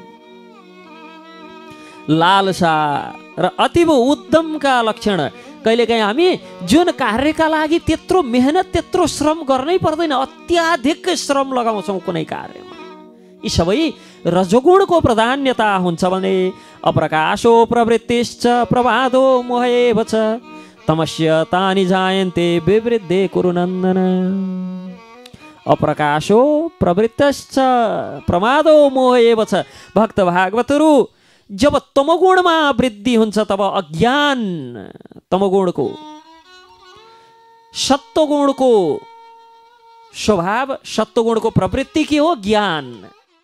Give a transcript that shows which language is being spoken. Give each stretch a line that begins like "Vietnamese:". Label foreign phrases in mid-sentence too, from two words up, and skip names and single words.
Nepali: लालसा र अतीव उद्यमका लक्षण। कहिलेकाहीँ हामी जुन कार्यका लागि त्यत्रो मेहनत त्यत्रो श्रम गर्नै पर्दैन, अत्याधिक श्रम लगाउँछौँ कुनै कार्यमा, यी सबै रजोगुणको प्राधान्यता हुन्छ भने
Sanskrit: अप्रकाशो प्रवृत्तिश्च प्रमादो मोहेव च तमस्य तानि जायन्ते विवृद्धे कुरु नन्दन। अप्रकाशो प्रवृत्तिश्च प्रमादो मोहेव च।
Nepali: भक्त भागवतहरू जब तमोगुणमा वृद्धि हुन्छ तब अज्ञान, तमोगुणको सत्वगुणको स्वभाव, सत्वगुणको प्रवृत्ति के हो? ज्ञान।